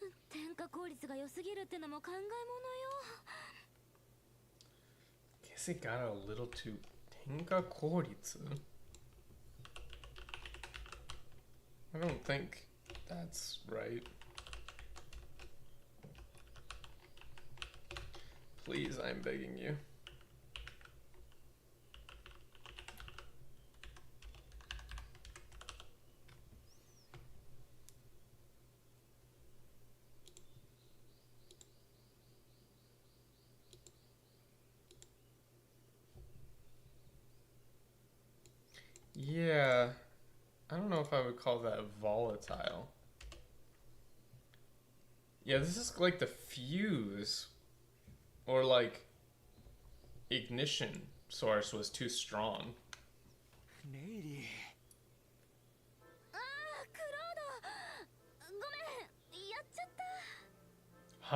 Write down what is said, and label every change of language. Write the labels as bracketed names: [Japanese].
[Japanese] 点火効率が良すぎるってのも考えものよ。 [English] Guess it got a little too 点火効率? I don't think that's right. Please, I'm begging you. Yeah. I don't know if I would call that volatile. Yeah, this is like the fuse or like ignition source was too strong. [Japanese] ネイリー。ああ、クロード。ごめん、やっちゃった。